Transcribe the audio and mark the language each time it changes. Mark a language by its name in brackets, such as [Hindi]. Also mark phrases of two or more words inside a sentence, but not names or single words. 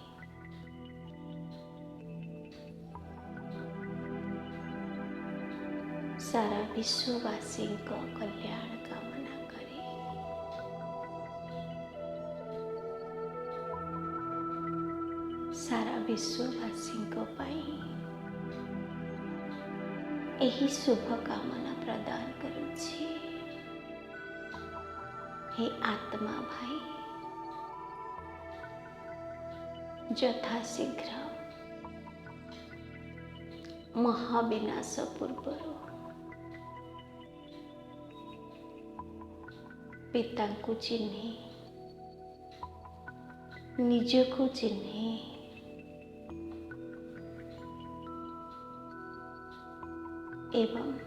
[Odia] ସାରା ବିଶ୍ୱବାସୀଙ୍କ କଲ୍ୟାଣ କାମନା କରି ସାରା ବିଶ୍ୱବାସୀଙ୍କ ପାଇଁ ଏହି ଶୁଭ କାମନା ପ୍ରଦାନ କରୁଛି। [Hindi] हे आत्मा भाई, [Odia] ଯଥାଶୀଘ୍ର ମହାବିନାଶ ପୂର୍ବରୁ ପିତାଙ୍କୁ ଚିହ୍ନି ନିଜକୁ ଚିହ୍ନି ଏବଂ